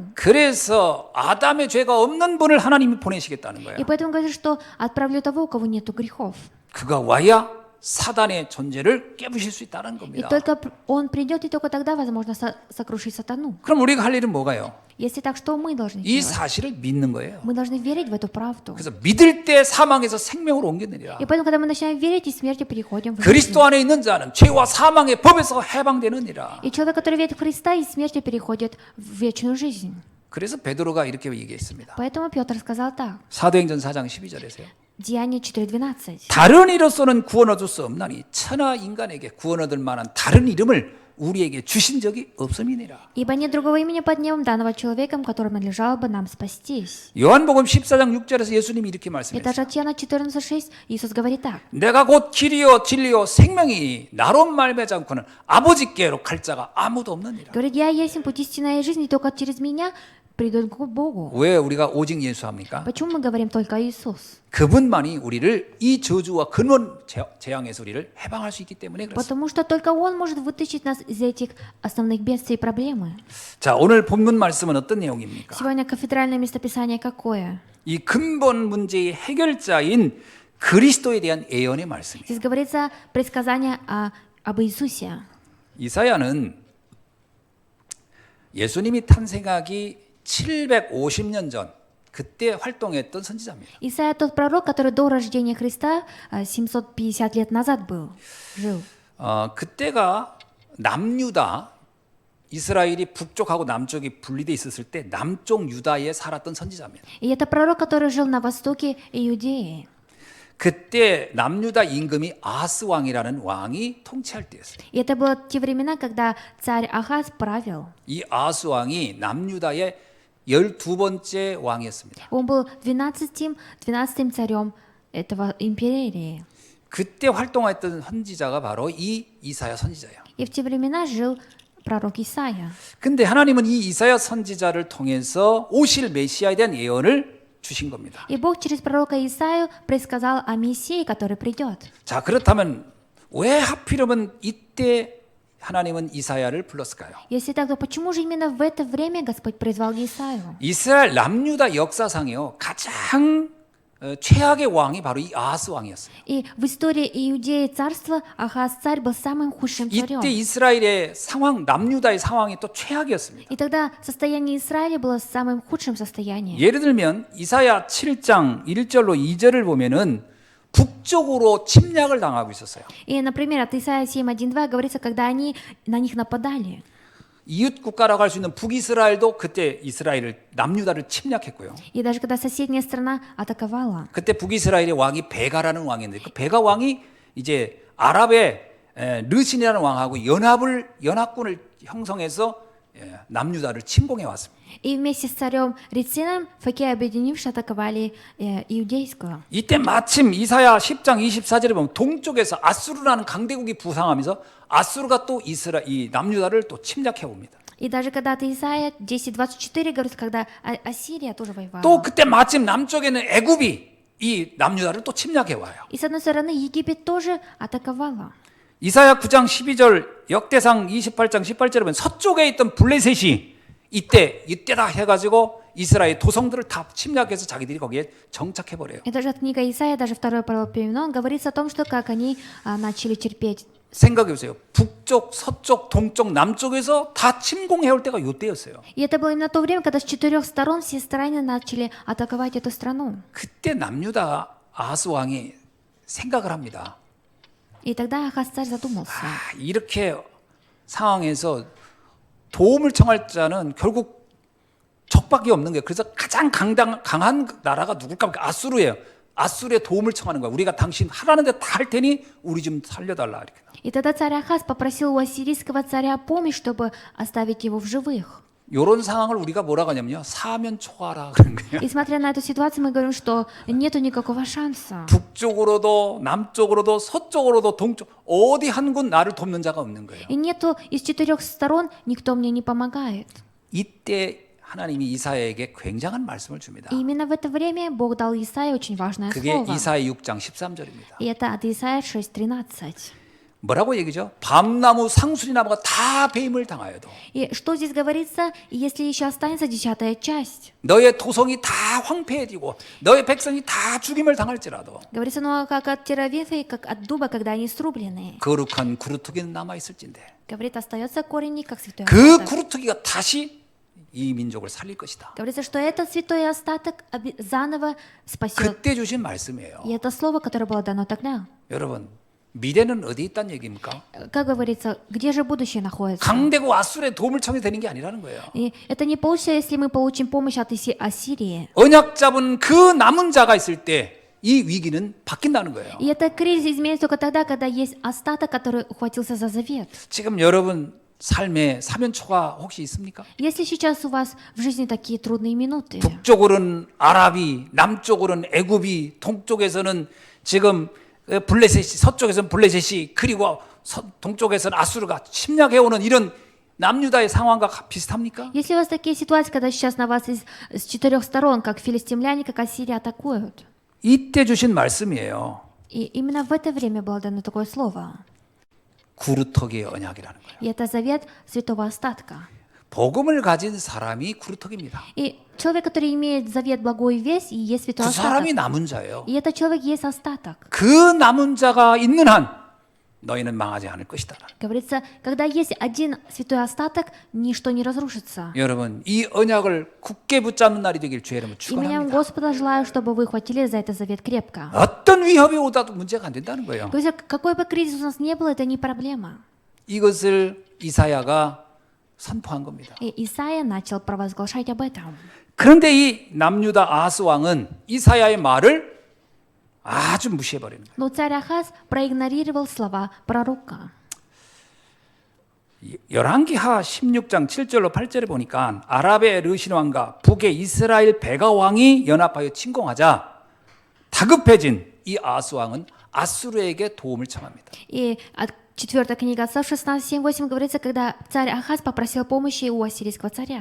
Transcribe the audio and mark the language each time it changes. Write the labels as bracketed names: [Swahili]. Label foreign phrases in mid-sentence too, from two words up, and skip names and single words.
[Korean] 그래서 아담의 죄가 없는 분을 하나님이 보내시겠다는 거예요. [Russian] И поэтому говорится, что отправлю того, у кого нету грехов. [Korean] 그가 와야 사단의 존재를 깨부실 수 있다는 [Russian] И [Korean] 겁니다. [Russian] только он придет, и только тогда возможно сокрушить сатану. [Korean] 그럼 우리가 할 일은 뭐가요? [Russian] Если так, что мы должны [Korean] 이 [Russian] делать? [Korean] 사실을 믿는 거예요. [Russian] Мы должны верить в эту правду. [Korean] 그래서 믿을 때 사망에서 생명으로 옮겨내리라. [Russian] И поэтому, когда мы начинаем верить, из смерти переходим в жизнь. [Korean] 그리스도 안에 있는 자는 죄와 사망의 법에서 해방되느니라. [Russian] И человек, который верит в Христа, из смерти переходит в вечную жизнь. [Korean] 그래서 베드로가 이렇게 얘기했습니다. [Russian] Поэтому Петр сказал так. [Korean] 사도행전 4장 12절에서요. [Russian] Деяние 4:12. [Korean] 다른 이로서는 구원 얻을 수 없나니 천하 인간에게 구원 얻을 만한 다른 이름을 우리에게 주신 적이 없음이니라. [Russian] Ибо нет другого имени под небом, данного человеком, которым надлежало бы нам спастись. [Korean] 요한복음 14장 6절에서 예수님이 이렇게 [Russian] Это [Korean] 말씀했어요. [Russian] же от Иоанна 14:6 Иисус говорит так. [Korean] 내가 곧 길이요 진리요 생명이니 나로 말미암지 않고는 아버지께로 갈 자가 아무도 없느니라. [Russian] Говорит, я есть путь истинной жизни, только через меня придут к Богу. [Korean] 왜 우리가 오직 예수 합니까? [Russian] Почему мы говорим только Иисус? [Korean] 그분만이 우리를 이 저주와 근원 재앙에서 우리를 해방할 수 있기 때문에 그렇습니다. [Russian] Потому что только Он может вытащить нас из этих основных бедствий и проблемы. [Korean] 자, 오늘 본문 말씀은 어떤 내용입니까? [Russian] Сегодня кафедральное местописание какое? [Korean] 이 근본 문제의 해결자인 그리스도에 대한 예언의 말씀이에요. [Russian] Здесь говорится предсказание об Иисусе. [Korean] 이사야는 예수님이 탄생하기 750년 전 그때 활동했던 선지자입니다. [Russian] Исайя тот пророк, который до рождения Христа 750 лет назад жил. [Korean] 그때가 남유다 이스라엘이 북쪽하고 남쪽이 분리돼 있었을 때 남쪽 유다에 살았던 선지자입니다. [Russian] И это пророк, который жил на востоке Иудеи. [Korean] 그때 남유다 임금이 아하스 왕이라는 왕이 통치할 때였어요. [Russian] И это было те времена, когда царь Ахаз правил. [Korean] 이 아하스 왕이 남유다의 12번째 왕이었습니다. [Russian] Он был 12-м царем этого империи. [Korean] 그때 활동했던 선지자가 바로 이 이사야 선지자예요. [Russian] И в те времена жил пророк Исаия. [Korean] 근데 하나님은 이 이사야 선지자를 통해서 오실 메시아에 대한 예언을 주신 겁니다. [Russian] И Бог через пророка Исаию предсказал о Мессии, который придет. [Korean] 자, 그렇다면 왜 하필이면 이때 하나님은 이사야를 불렀을까요? [Russian] Если так, то почему же именно в это время Господь призвал Исаию? [Korean] 이스라엘 남유다 역사상에요 가장 최악의 왕이 바로 이 아하스 왕이었어요. [Russian] И в истории Иудеи царства Ахаз царь был самым худшим царем. [Korean] 이때 이스라엘의 상황, 남유다의 상황이 또 최악이었습니다. [Russian] И тогда состояние Израиля было самым худшим состоянием. [Korean] 예를 들면 이사야 7장 1절로 2절을 보면은 북쪽으로 침략을 당하고 있었어요. [Russian] И, например, от Исаия 7:1-2 говорится, когда они на них нападали. [Korean] 이웃 국가라고 할 수 있는 북이스라엘도 그때 이스라엘을 남유다를 침략했고요. [Russian] И даже когда соседняя страна атаковала. [Korean] 그때 북이스라엘의 왕이 베가라는 왕이었는데 그 베가 왕이 이제 아랍의 르신이라는 왕하고 연합군을 형성해서 남유다를 침공해 왔습니다. [Russian] И вместе с царем Рецином Факеи, объединившись, атаковали Иудейскую. [Korean] 이때 마침 이사야 10장 24절에 보면 동쪽에서 아수르라는 강대국이 부상하면서 아수르가 또 이 남유다를 또 침략해 옵니다. [Russian] И даже когда-то Исаия 10:24 говорится, когда Ассирия тоже воевала. [Korean] 또 그때 마침 남쪽에는 애굽이 이 남유다를 또 침략해 와요. [Russian] И с одной стороны Египет тоже атаковала. [Korean] 이사야 9장 12절 역대상 28장 18절에 보면 서쪽에 있던 블레셋이 이때다 해가지고 이스라엘 도성들을 다 침략해서 자기들이 거기에 정착해 버려요. [Russian] Это же от книга Исаия, даже второй пророк Переменон, говорится о том, что как они начали терпеть. [Korean] 생각해 보세요. 북쪽, 서쪽, 동쪽, 남쪽에서 다 침공해 올 때가 이때였어요. [Russian] И это было именно то время, когда с 4 сторон все страны начали атаковать эту страну. [Korean] 그때 남유다 아하스 왕이 생각을 합니다. [Russian] И тогда Ахаз царь задумался. [Korean] 이렇게 상황에서 도움을 청할 자는 결국 적밖에 없는 거예요. 그래서 가장 강한 나라가 누굴까? 아수르예요. 아수르의 도움을 청하는 거야. 우리가 당신 하라는 데 다 할 테니 우리 좀 살려달라 이렇게. [Russian] И тогда царь Ахаз попросил у ассирийского царя помощь, чтобы оставить его в живых. [Korean] 이런 상황을 우리가 뭐라고 하냐면요. 사면초가라 그런 거예요. [Russian] И смотря на эту ситуацию, мы говорим, что нету никакого шанса. [Korean] 북쪽으로도 남쪽으로도 서쪽으로도 동쪽 어디 한 곳 나를 돕는 자가 없는 거예요. [Russian] И нету из 4 сторон никто мне не помогает. [Korean] 이때 하나님이 이사야에게 굉장한 말씀을 줍니다. [Russian] И именно в это время Бог дал Исаии очень важное [Korean] 그게 [Russian] слово. [Korean] 이사야 6장 13절입니다. [Russian] И это от Исаия 6:13. [Korean] 뭐라고 얘기죠? 밤나무 상수리나무가 다 배임을 당하여도 [Russian] И что здесь говорится, если еще останется 10-я часть? [Korean] 너의 토성이 다 황폐해지고 너의 백성이 다 죽임을 당할지라도 [Russian] Говорится, ну как от теравифа и как от дуба, когда они срублены. [Korean] 거룩한 구루터기는 남아있을진데 [Russian] Говорит, остается корень, как святой [Korean] 그 [Russian] остаток. [Korean] 구루터기가 다시 이 민족을 살릴 것이다. [Russian] Говорится, что этот святой остаток заново спасет. [Korean] 그때 주신 말씀이에요. [Russian] И это слово, которое было дано тогда. [Korean] 여러분 미래는 어디 있다는 얘기입니까? [Russian] Как говорится, где же будущее находится? [Korean] 강대국 아수르의 도움을 청해 되는 게 아니라는 거예요. [Russian] И это не получится, если мы получим помощь от Ассирии. [Korean] 언약 잡은 그 남은 자가 있을 때 이 위기는 바뀐다는 거예요. [Russian] И это кризис изменится только тогда, когда есть остаток, который ухватился за завет. [Korean] 지금 여러분 삶에 사면초가 혹시 있습니까? [Russian] Если сейчас у вас в жизни такие трудные минуты, [Korean] 북쪽으로는 아랍이, 남쪽으로는 애굽이, 동쪽에서는 지금 블레셋이, 서쪽에서는 블레셋이, 그리고 동쪽에서는 아수르가 침략해오는 이런 남유다의 상황과 비슷합니까? [Russian] если у вас такие ситуации, когда сейчас на вас с 4 сторон, как филистимляне, как Ассирия атакуют, [Korean] 이때 주신 말씀이에요. [Russian] и именно в это время было дано такое слово. [Korean] 구루터기의 언약이라는 거예요. [Russian] И это завет святого остатка. [Korean] 복음을 가진 사람이 구루터기입니다. [Russian] И человек, который имеет завет благой весть, и есть святой [Korean] 그 사람이 [Russian] остаток. [Korean] 남은 자예요. [Russian] И этот человек есть остаток. [Korean] 그 남은 자가 있는 한 너희는 망하지 않을 것이다. [Russian] Говорится, когда есть один святой остаток, ничто не разрушится. [Korean] 여러분 이 언약을 굳게 붙잡는 날이 되길 주의 이름으로 [Russian] Именем [Korean] 축원합니다. [Russian] Господа желаю, чтобы вы хватили за этот завет крепко. [Korean] 어떤 위협이 오다도 문제가 안 된다는 거예요. [Russian] Говорится, какой бы кризис у нас не было, это не проблема. [Korean] 이것을 이사야가 선포한 겁니다. [Russian] И Исаия начал провозглашать об этом. [Korean] 그런데 이 남유다 아하스 왕은 이사야의 말을 아주 무시해버리는 거예요. [Russian] Но царь Ахаз проигнорировал слова пророка. [Korean] 열왕기하 16장 7절로 8절에 보니까 아랍의 르신 왕과 북의 이스라엘 베가 왕이 연합하여 침공하자 다급해진 이 아하스 왕은 아수르에게 도움을 청합니다. [Russian] И 4 книга Царств 16:7-8 говорится, когда царь Ахаз попросил помощи у ассирийского царя.